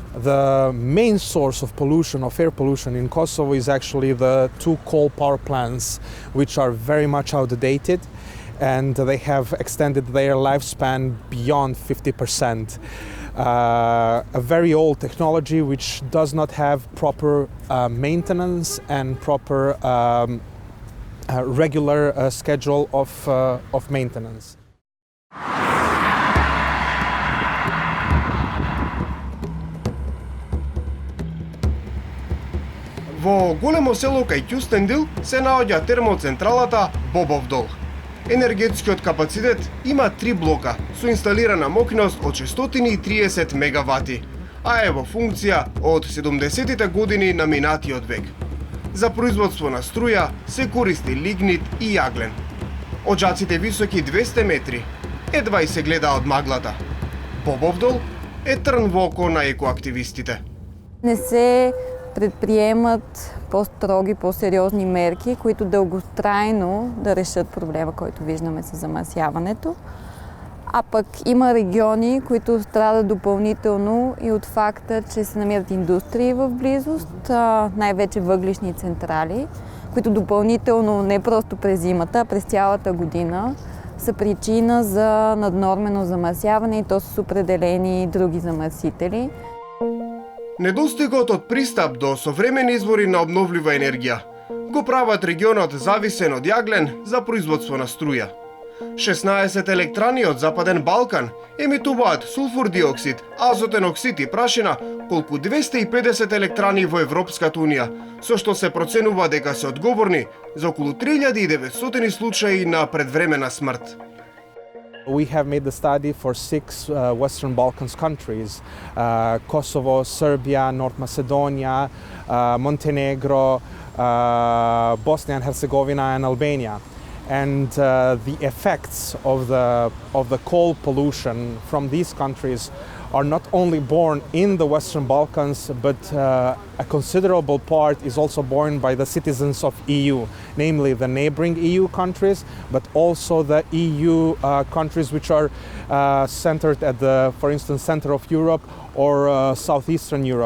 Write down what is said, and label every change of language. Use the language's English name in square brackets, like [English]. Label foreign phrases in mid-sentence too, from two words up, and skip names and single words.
[English] The main source of pollution, of air pollution in Kosovo, is actually the two coal power plants, which are very much outdated, and they have extended their lifespan beyond 50%. A very old technology which does not have proper maintenance and proper regular schedule of maintenance. [Macedonian] Во големо село кај Кюстендил се наоѓа термоцентралата Бобовдол. Енергетскиот капацитет има 3 блока со инсталирана мокност од 630 мегавати, а е во функција од 70-тите години на минатиот век. За производство на струја се користи лигнит и јаглен. Оджаците високи 200 метри, едва и се гледа од маглата. Бобовдол е трн во око на екоактивистите. [Bulgarian] Не се предприемат по-строги, по-сериозни мерки, които дълготрайно да решат проблема, който виждаме с замърсяването. А пък има региони, които страдат допълнително и от факта, че се намират индустрии в близост, най-вече въглищни централи, които допълнително не просто през зимата, а през цялата година са причина за наднормено замърсяване, и то с определени други замърсители. [Macedonian] Недостигот од пристап до современи извори на обновлива енергија го прават регионот зависен од јаглен за производство на струја. 16 електрани од Западен Балкан емитуваат сулфур диоксид, азотен оксид и прашина колку 250 електрани во Европската Унија, со што се проценува дека се одговорни за околу 3900 случаи на предвремена смрт. [English] We have made the study for 6 Western Balkans countries, Kosovo, Serbia, North Macedonia, Montenegro, Bosnia and Herzegovina and Albania. And the effects of the coal pollution from these countries are not only borne in the Western Balkans, but a considerable part is also borne by the citizens of EU, namely the neighboring EU countries, but also the EU countries which are centered at the, for instance, center of Europe or southeastern Europe.